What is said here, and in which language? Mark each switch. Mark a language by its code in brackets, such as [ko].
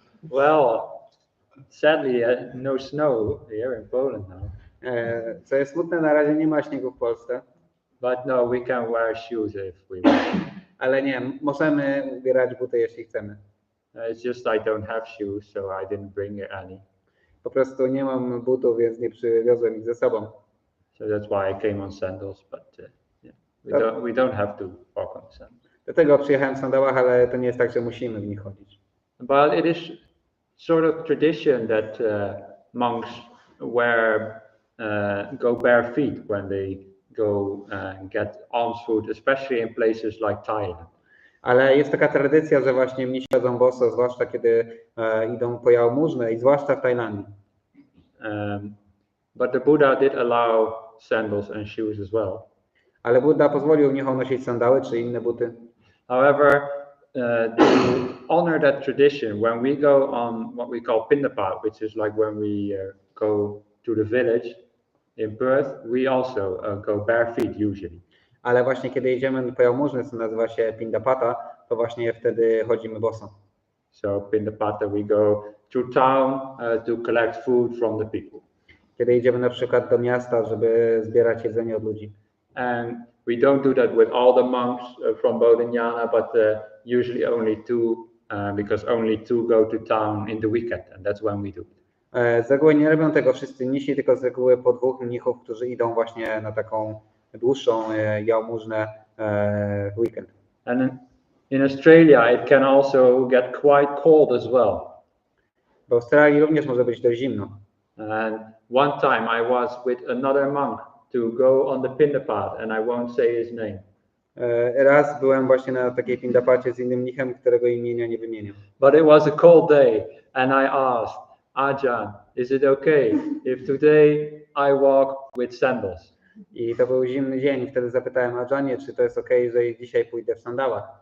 [en] Well, sadly, no snow here in Poland now. [pl] Co jest smutne, na razie nie ma śniegu w Polsce. [en] But no, we can wear shoes if we want. [pl] Ale nie, możemy ubierać buty, jeśli chcemy. [en] It's just I don't have shoes, so I didn't bring any. [pl] Po prostu nie mam butów, więc nie przywiozłem ich ze sobą. [en] So that's why I came on sandals, but yeah, we don't have to walk on sandals. [pl] Dlatego przyjechałem w sandałach, ale to nie jest tak, że musimy w nich chodzić. [en] But it is sort of tradition that monks wear go bare feet when they go and get alms food, especially in places like Thailand. [pl] Ale jest taka tradycja, że właśnie mnisi chodzą boso, zwłaszcza kiedy idą po jałmużnę i zwłaszcza w Tajlandii. [en] But the Buddha did allow sandals and shoes as well. [pl] Ale Buddha pozwolił mnichom nosić sandały czy inne buty. [en] However, to honor that tradition, when we go on what we call pindapat, which is like when we go to the village in Perth, we also go bare feet usually. [pl] Ale właśnie kiedy idziemy po jałmużnę, co nazywa się pindapata, to właśnie wtedy chodzimy boso. [en] So pindapata, we go to town to collect food from the people. [pl] Kiedy idziemy na przykład do miasta, żeby zbierać jedzenie od ludzi. [en] And we don't do that with all the monks from Bodhinyana, but usually only two, because only two go to town in the weekend, and that's when we do it. [pl] Z reguły nie robią tego wszyscy mnisi, tylko z reguły po 2 mnichów, którzy idą właśnie na taką dłuższą jałmużnę w weekend. [en] And in Australia, it can also get quite cold as well. [pl] W Australii również może być dość zimno. [en] And one time I was with another monk to go on the pindapat, and I won't say his name. [pl] Raz byłem właśnie na takiej pindapacie z innym mnichem, którego imienia nie wymienię. [en] But it was a cold day, and I asked, Ajahn, is it okay if today I walk with sandals? [pl] I to był zimny dzień. Wtedy zapytałem Ajahnie, czy to jest okej, że dzisiaj pójdę w sandałach.